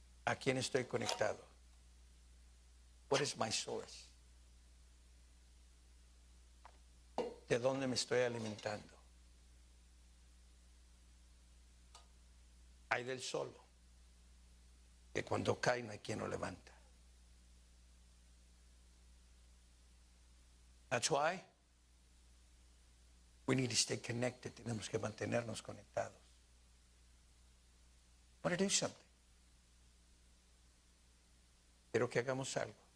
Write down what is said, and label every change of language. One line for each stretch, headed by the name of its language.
Spanish: ¿A quién estoy conectado?
English: What is my source?
Spanish: ¿De dónde me estoy alimentando? Hay del solo, que cuando cae no hay quien lo levanta.
English: That's why we need to stay connected.
Spanish: Tenemos que mantenernos conectados.
English: I want to do something.
Spanish: Quiero que hagamos algo.